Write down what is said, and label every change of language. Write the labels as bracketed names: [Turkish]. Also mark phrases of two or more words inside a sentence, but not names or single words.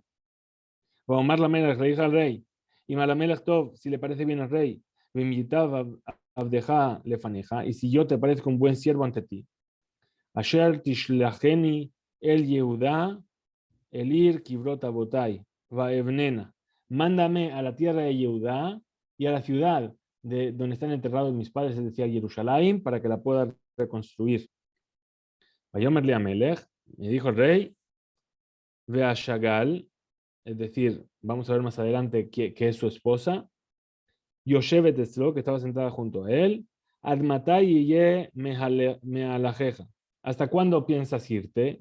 [Hebrew] ויאמר למלך, [Spanish] le dije al rey, y [Hebrew] אם על המלך טוב, [Spanish] si le parece bien al rey, [Hebrew] עבדך לפניך, [Spanish] y si yo te parezco un buen siervo ante ti, [Hebrew] אשר תשלחני אל יהודה אל עיר קברות אבותי ואבננה. [Spanish] Mándame a la tierra de Yehudá y a la ciudad de donde están enterrados mis padres, es decir, Jerusalén, para que la pueda reconstruir. [Hebrew] ויאמר לי המלך, [Spanish] me dijo el rey, ve a Shagal, es decir, vamos a ver más adelante que es su esposa, [Hebrew] יושבת אצלו, [Spanish] que estaba sentada junto a él, [Hebrew] עד מתי יהיה מהלכך. [Spanish] ¿Hasta cuándo piensas irte?